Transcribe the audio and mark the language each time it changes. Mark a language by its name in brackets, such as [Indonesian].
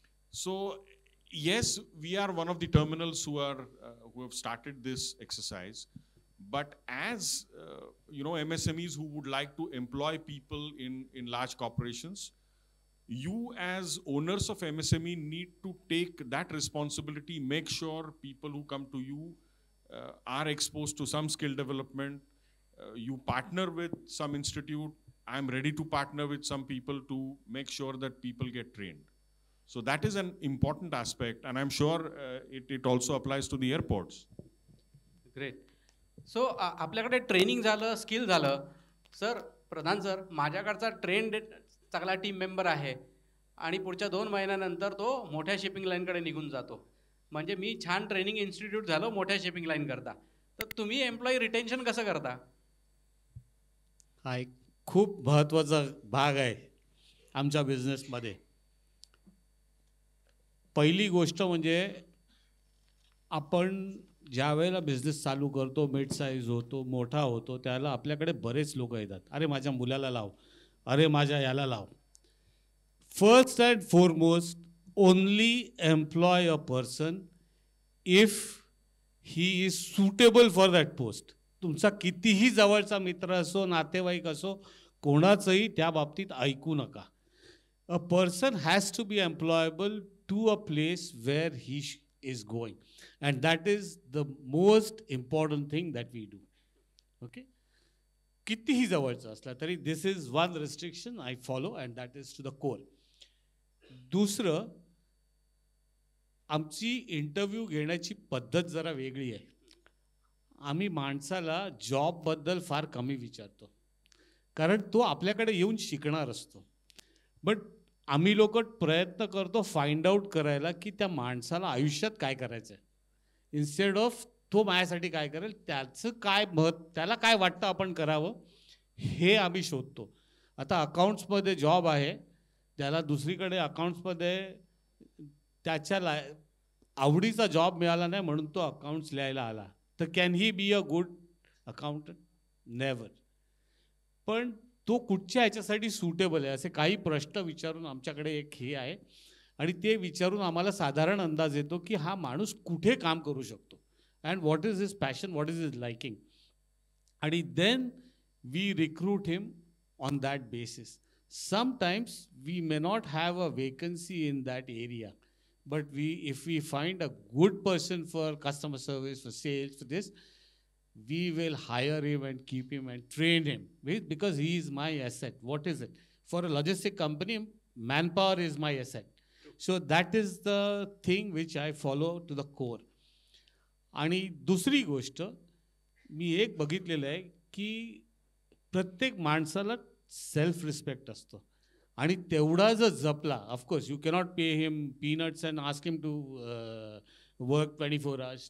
[English] So yes, we are one of the terminals who have started this exercise, but as MSMEs who would like to employ people in large corporations, you as owners of MSME need to take that responsibility, make sure people who come to you are exposed to some skill development. You partner with some institute. I'm ready to partner with some people to make sure that people get trained. So that is an important aspect, and I'm sure it also applies to the airports. Great. [Marathi] So आपल्याकडे training झालं, skill झालं. Sir, प्रधान sir, माझ्याकडचा trend चांगला team member आहे आणि पुढच्या 2 महिन्यानंतर तो मोठ्या शिपिंग लाईनकडे निघून जातो. म्हणजे मी छान ट्रेनिंग इन्स्टिट्यूट झालो मोठ्या शिपिंग लाईन करता. तर तुम्ही एम्प्लॉई रिटेन्शन कसं करता? हा एक खूप महत्त्वाचा भाग आहे आमच्या बिझनेसमध्ये. पहिली गोष्ट म्हणजे आपण ज्या वेळेला बिझनेस चालू करतो, मिड साईज होतो, मोठा होतो, त्याला आपल्याकडे बरेच लोक येतात. अरे माझ्या मुलाला लाव, अरे माझ्या याला लाव. [English] First and foremost, only employ a person if he is suitable for that post. [Marathi] तुमचा कितीही जवळचा मित्र असो, नातेवाईक असो, कोणाचंही त्या बाबतीत ऐकू नका. [English] A person has to be employable to a place where he is going, and that is the most important thing that we do. Okay, [Marathi] कितीही जवळचं असला तरी [English] this is one restriction I follow, and that is to the core. [Marathi] दुसरं, आमची interview घेण्याची पद्धत जरा वेगळी आहे. आम्ही माणसाला जॉबबद्दल फार कमी विचारतो, कारण तो आपल्याकडे येऊन शिकणार असतो. बट आम्ही लोक प्रयत्न करतो [English] find out [Marathi] करायला की त्या माणसाला आयुष्यात काय करायचं आहे, [English] instead of [Marathi] तो माझ्यासाठी काय करेल, त्याचं काय त्याला काय वाटतं आपण करावं हे आम्ही शोधतो. आता अकाउंट्समध्ये जॉब आहे, त्याला दुसरीकडे अकाउंट्समध्ये त्याच्या आवडीचा जॉब मिळाला नाही म्हणून तो अकाउंट्स लिहायला आला, तर [English] Can he be a good accountant? Never. [Marathi] पण तो कुठच्या ह्याच्यासाठी सुटेबल आहे असे काही प्रश्न विचारून आमच्याकडे एक हे आहे, आणि ते विचारून आम्हाला साधारण अंदाज येतो की हा माणूस कुठे काम करू शकतो, [English] and what is his passion, what is his liking, [Marathi] आणि [English] Then we recruit him on that basis. Sometimes we may not have a vacancy in that area, but if we find a good person for customer service, for sales, for this, we will hire him and keep him and train him, because he is my asset. What is it? For a logistic company, manpower is my asset. So that is the thing which I follow to the core. [Marathi] आणि दुसरी गोष्ट मी एक बघितलेलं आहे की प्रत्येक माणसाला self respect असतो, आणि तेवढा जर जपला, [English] Of course you cannot pay him peanuts and ask him to work 24 hours.